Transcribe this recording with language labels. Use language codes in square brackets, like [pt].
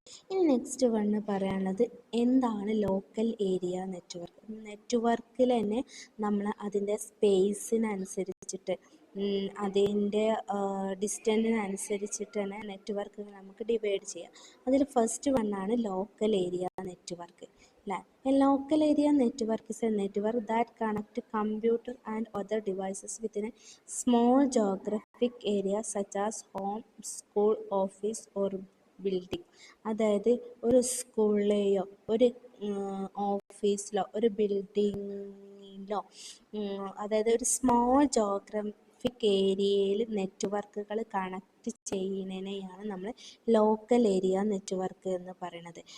[ml] ഇനി next one പറയാനുള്ളത് എന്താണ് ലോക്കൽ ഏരിയ നെറ്റ്വർക്ക്. നെറ്റ്വർക്കിൽ തന്നെ നമ്മൾ അതിൻ്റെ സ്പേസിനനുസരിച്ചിട്ട് അതിൻ്റെ ഡിസ്റ്റൻസിനനുസരിച്ചിട്ട് തന്നെ നെറ്റ്വർക്കുകൾ നമുക്ക് ഡിവൈഡ് ചെയ്യാം. അതിൽ first വണ്ണാണ് local area network. [en] A local area network is a network that connects computer and other devices within a small geographic area such as home, school, office or building. [ml] അതായത് ഒരു സ്കൂളിലെയോ ഒരു ഓഫീസിലോ ഒരു ബിൽഡിങ്ങിലോ അതായത് ഒരു സ്മോൾ ജോഗ്രഫിക് ഏരിയയിൽ നെറ്റ്വർക്കുകൾ connect ചെയ്യുന്നതിനെയാണ് നമ്മൾ local area network എന്ന് പറയുന്നത്.